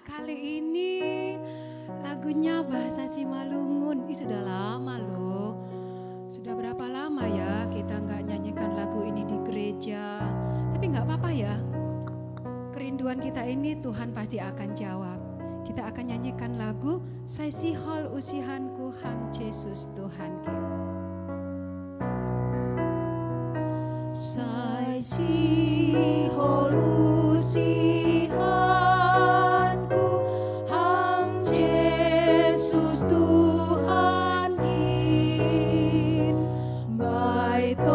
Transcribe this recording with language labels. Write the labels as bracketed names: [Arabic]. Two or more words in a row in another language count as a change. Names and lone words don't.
[Indonesian] Kali ini lagunya bahasa Simalungun. Sudah lama loh. Sudah berapa lama ya kita nggak nyanyikan lagu ini di gereja. Tapi nggak apa-apa ya. Kerinduan kita ini Tuhan pasti akan jawab. Kita akan nyanyikan lagu Sai Sihol Usihanku Ham Yesus Tuhanku. [Batak Simalungun] Sai Sihol Usihanku Ham Yesus Tuhan kin Bai